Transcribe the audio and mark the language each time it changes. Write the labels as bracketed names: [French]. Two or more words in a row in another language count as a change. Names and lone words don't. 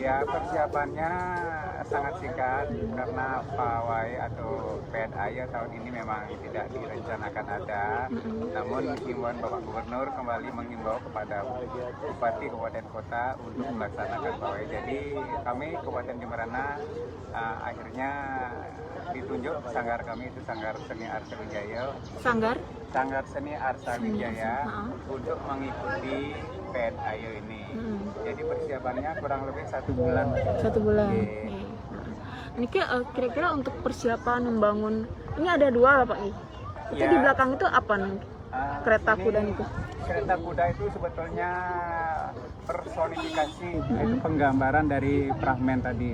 [Indonesian] Ya, persiapannya sangat singkat karena pawai atau PNI tahun ini memang tidak direncanakan ada. Namun himbauan Bapak Gubernur kembali mengimbau kepada Bupati Kabupaten Kota untuk melaksanakan pawai. Jadi kami Kabupaten Jemberana akhirnya ditunjuk induk sanggar kami itu Sanggar Seni Arsa Wijaya. Sanggar? Sanggar Seni Arsa Wijaya Heeh. untuk mengikuti PN Ayo ini. Jadi persiapannya kurang lebih 1 bulan. 1 bulan. Oke. Oke. Ini kira-kira untuk persiapan membangun, ini ada 2 Pak I. Itu Ya. di belakang itu apa nih? Kereta Ini kuda itu. Kereta kuda itu sebetulnya personifikasi, yaitu penggambaran dari fragmen tadi.